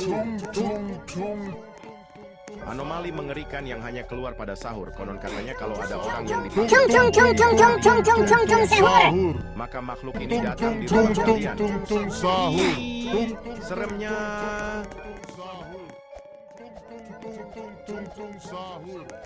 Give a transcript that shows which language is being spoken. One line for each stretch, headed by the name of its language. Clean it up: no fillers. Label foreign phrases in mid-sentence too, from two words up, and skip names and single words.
Indonesian: Tung tung tung. Anomali mengerikan yang hanya keluar pada sahur. Konon katanya kalau ada orang yang Tung dipanggil tung tung tung tung tung tung tung tung sahur. maka makhluk ini datang di Tung rumah tung kalian. tung tung sahur. Hi, seremnya. Tung tung tung tung sahur.